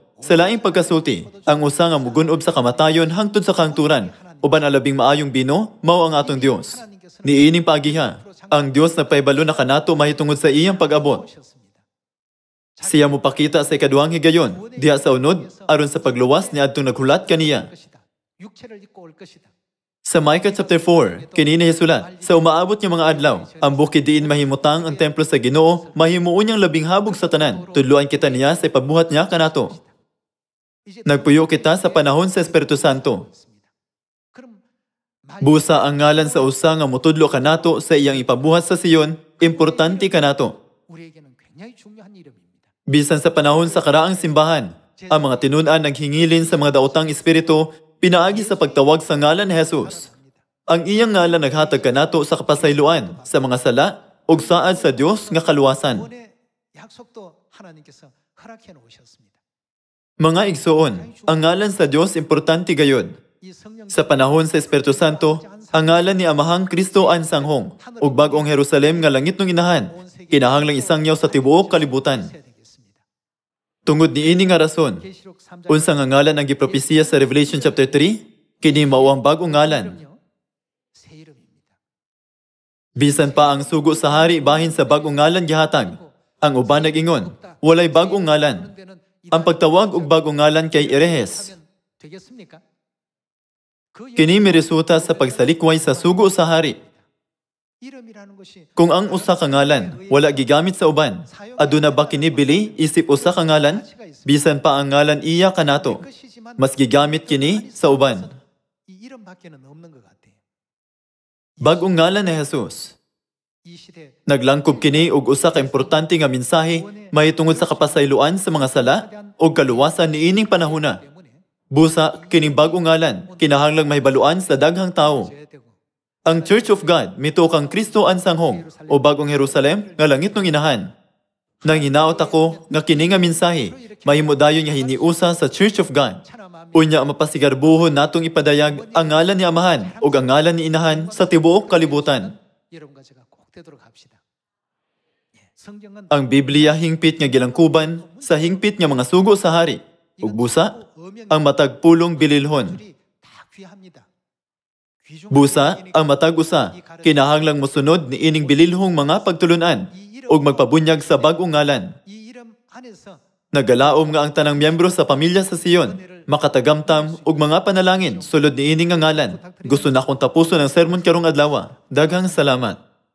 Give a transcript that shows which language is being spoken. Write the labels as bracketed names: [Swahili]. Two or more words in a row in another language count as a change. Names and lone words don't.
[Cebuano] Sa laing pagkasulti, ang usa nga mugunob sa kamatayon hangtod sa kangturan, uban ang labing maayong bino, mao ang atong Dios. Niining paagiha, ang Dios nagpahibalo na kanato mahitungod sa iyang pag-abot. [Korean] 오셨습니다. [Cebuano] Siya mupakita sa ikaduhang higayon, diha sa unod, aron sa pagluwas ni adtong naghulat kaniya. [Korean] 것이다. 육체를 입고 올 것이다. [Cebuano] Sa Micah chapter 4, kinina hisulat, sa umaabot nga mga adlaw, ang bukid diin mahimutang ang templo sa Ginoo, mahimuon niyang labing habog sa tanan, tudluan kita niya sa ipabuhat niya kanato. [Korean] 이제 [Cebuano] Nagpuyo kita sa panahon sa Espiritu Santo. [Korean] 있습니다. 그럼 말 [Cebuano] Busa ang ngalan sa usa nga mutudlo kanato sa iyang ipabuhat sa Sion, importante kanato. [Korean] 우리에게는 굉장히 중요한 이름입니다. [Cebuano] Bisan sa panahon sa karaang simbahan, ang mga tinunan naghingilin sa mga daotang espiritu, pinaagi sa pagtawag sa ngalan ni Jesus. Ang iyang ngalan naghatag kanato sa kapasayloan, sa mga sala, ug saad sa Dios nga kaluwasan. [Korean] 구원의 약속도 하나님께서 허락해 놓으셨습니다. [Cebuano] Mga igsoon, ang ngalan sa Dios importante gayud. [Korean] 이 성령 [Cebuano] Sa panahon sa Espiritu Santo, ang ngalan ni Amahang Kristo ang sanghong, ug bagong Jerusalem nga langit ng inahan, kinahanglang isangyaw sa tibuok kalibutan. [Korean] 해야 되겠습니다. [Cebuano] Tungod ni ini nga rason, [Korean] 계시록 3장 [Cebuano] unsa nga ngalan ang gipropesiya sa Revelation chapter 3, kini mao ang bagong ngalan. [Korean] 새 이름입니다. [Cebuano] Bisan pa ang sugo sa hari bahin sa bagong ngalan gihatag. Ang uban nag-ingon, walay bagong ngalan. Ang pagtawag og bagong ngalan kay Erehes. [Korean] 하면 되겠습니까? 그 [Cebuano] Kini miresulta sa pagsalikway sa sugo sa hari. [Korean] 이름이라는 것이 [Cebuano] Kung ang usa ka ngalan wala gigamit sa uban, aduna ba kini bili isip usa ka ngalan? Bisan pa ang ngalan iya kanato, [Korean] 것이지만 [Cebuano] mas gigamit kini sa uban. [Korean] 이 이름밖에는 없는 것 같아요. [Cebuano] Bagong ngalan ni Jesus. [Korean] 이 시대 [Cebuano] Naglangkob kini og usa ka importante nga mensahe mahitungod sa kapasayloan sa mga sala ug kaluwasan niining panahona. [Korean] 때문에 [Cebuano] Busa kining bagong ngalan kinahanglang mahibaluan sa daghang tawo. [Korean] 져야 되고 [Cebuano] Ang Church of God mitukang Kristo ang sanghong o bagong Jerusalem nga langit ng inahan. Nang hinaot ako nga kini nga mensahe mahimo dayon nga hiniusa sa Church of God. [Korean] 천하만민 [Cebuano] Unya mapasigarbuhon natong ipadayag ang ngalan ni Amahan ug ang ngalan ni Inahan sa tibuok kalibutan. [Korean] 여러분과 제가 꼭 되도록 합시다. 예, 성경은 [Cebuano] Ang Biblia hingpit nga gilangkuban sa hingpit nga mga sugo sa hari. Ug busa, ang matag pulong bililhon. [Korean] 들이 다 귀합니다. 귀중한 [Cebuano] Busa, [Korean] 일이니까 [Cebuano] ang matag usa, kinahanglang musunod ni ining bililhong mga pagtulunan ug magpabunyag sa bagong ngalan. [Korean] 이 이름 안에서 [Cebuano] Nagalaom nga ang tanang miyembro sa pamilya sa Sion, makatagamtam ug mga panalangin sulod ni ining nga ngalan. Gusto na akong tapuson ang sermon karong adlaw. Daghang salamat.